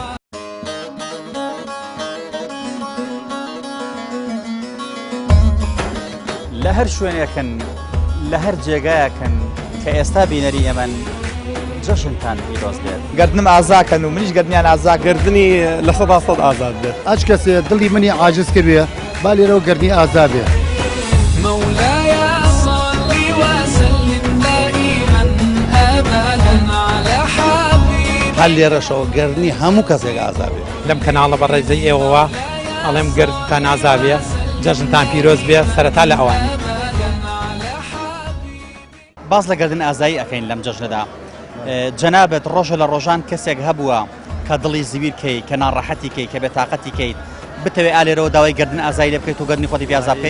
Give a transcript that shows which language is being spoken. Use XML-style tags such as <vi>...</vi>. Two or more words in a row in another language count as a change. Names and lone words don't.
<ckb>لە هەر شوێنێکن لە هەر جێگایەکن کە ئێستا بینەری ئەمەن جەژنتان پیرۆز بێت گردنم ئازاکەن و منیش گردنیان ئازا گردنی لە 100% ئازاد بێت ئەچ کەسێ دڵی منی عاجز کردوێ با لێرەوە گردنی ئازابێ</ckb> <ar>مولاي صل وسلم دائما ابدا على حبيبك</ar> <ckb>هەر لێرەشەوە گردنی هەموو کەسێک ئازابێ لەم کەناڵە بەڕێزەی ئێوەوە ئەڵێم گردتان ئازابێ جەژنتان پیرۆز بێ سەرەتا لە ئەوانی باز لە گردن ئازایی ئەەکەین لەم جەژنەدا جەنابەت ڕۆژە لە ڕۆژان کەسێک هەبووە کە دڵی زویر کەی کە ناڕەحەتی کەی کە بێتاقەتی کەیت بتەوێ ئالێرەوە داوای گردن ئازایی لێ بکەیت و گردنی خۆتی پیازا بکەیت</ckb>